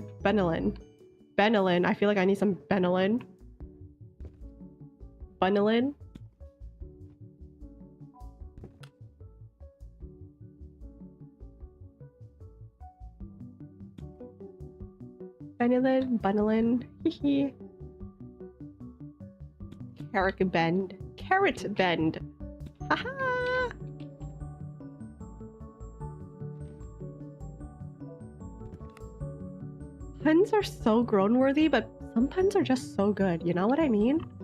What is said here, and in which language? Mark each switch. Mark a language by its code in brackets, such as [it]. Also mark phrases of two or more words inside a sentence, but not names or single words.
[en] Benylin. I feel like I need some benylin. Bunylin. Benylin. Bunylin. Hehe. Carrot bend. Carrot bend. Haha! Puns are so groan-worthy, but some puns are just so good, you know what I mean?